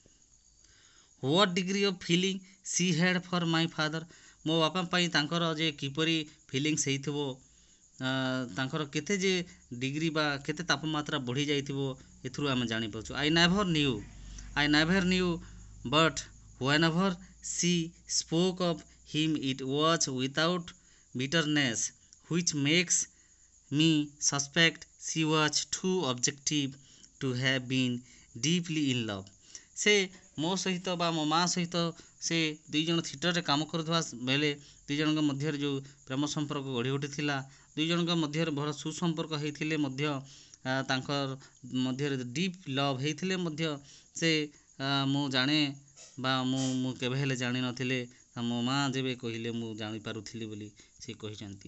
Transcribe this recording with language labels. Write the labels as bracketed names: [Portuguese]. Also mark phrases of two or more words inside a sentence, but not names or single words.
[English] What degree of feeling she had for my father [Odia] ମୋ ବାପା ପାଇଁ ତାଙ୍କର ଯେ କିପରି ଫିଲିଙ୍ଗସ୍ ହେଇଥିବ ତାଙ୍କର କେତେ ଯେ ଡିଗ୍ରୀ ବା କେତେ ତାପମାତ୍ରା ବଢ଼ି ଯାଇଥିବ ଏଥିରୁ ଆମେ ଜାଣିପାରୁଛୁ। [English] I never knew but whenever she spoke of him it was without bitterness which makes me suspect she was too objective to have been deeply in love [Odia] ସେ ମୋ ସହିତ ବା ମୋ ମାଆ ସହିତ ସେ ଦୁଇ ଜଣ ଥିଏଟରରେ କାମ କରୁଥିବା ବେଳେ ଦୁଇ ଜଣଙ୍କ ମଧ୍ୟରେ ଯେଉଁ ପ୍ରେମ ସମ୍ପର୍କ ଗଢ଼ି ଉଠିଥିଲା ଦୁଇ ଜଣଙ୍କ ମଧ୍ୟରେ ଭଲ ସୁସମ୍ପର୍କ ହେଇଥିଲେ ମଧ୍ୟ ତାଙ୍କର ମଧ୍ୟରେ [English] deep love [Odia] ହେଇଥିଲେ ମଧ୍ୟ ସେ ମୁଁ ଜାଣେ ବା ମୁଁ କେବେ ହେଲେ ଜାଣିନଥିଲେ ମୋ ମାଆ ଯେବେ କହିଲେ ମୁଁ ଜାଣିପାରୁଥିଲି ବୋଲି ସେ କହିଛନ୍ତି।